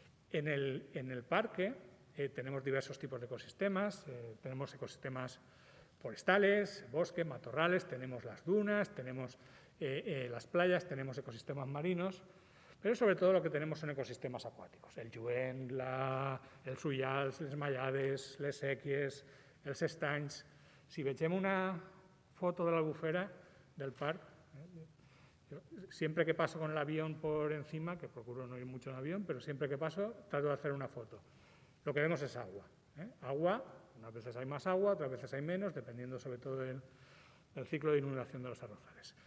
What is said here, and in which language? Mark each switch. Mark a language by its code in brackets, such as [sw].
[es] En el parque tenemos diversos tipos de ecosistemas. Tenemos ecosistemas forestales, bosques, matorrales, tenemos las dunas, tenemos las playas, tenemos ecosistemas marinos, pero sobre todo lo que tenemos son ecosistemas acuáticos. [ca] El lluent, el suyals, les mallades, les séquies, els estanys. Si vegem una foto de l'albufera del parc, [es] siempre que paso con el avión por encima, que procuro no ir mucho en avión, pero siempre que paso trato de hacer una foto. Lo que vemos es agua. Agua, unas veces hay más agua, otras veces hay menos, dependiendo sobre todo del ciclo de inundación de los arrozales.